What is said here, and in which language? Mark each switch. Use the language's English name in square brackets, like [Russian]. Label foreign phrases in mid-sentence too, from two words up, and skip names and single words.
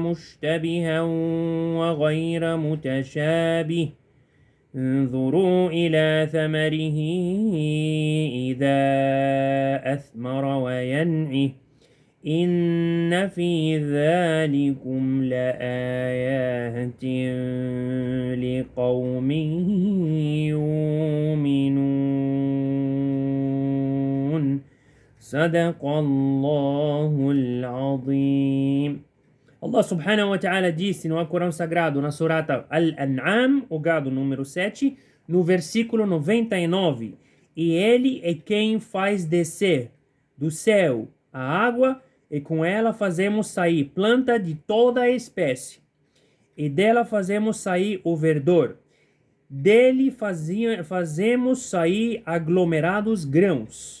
[Arabic] مشتبها وغير متشابه انظروا إلى ثمره إذا أثمر وينعه إن في ذلكم لآيات لقوم يؤمنون صدق الله العظيم. الله سبحانه وتعالى [Portuguese] disse no Alcorão Sagrado, na surata Al-An'am, o gado número 7, no versículo 99. E ele é quem faz descer do céu a água, e com ela fazemos sair planta de toda a espécie. E dela fazemos sair o verdor. Dele fazemos sair aglomerados grãos.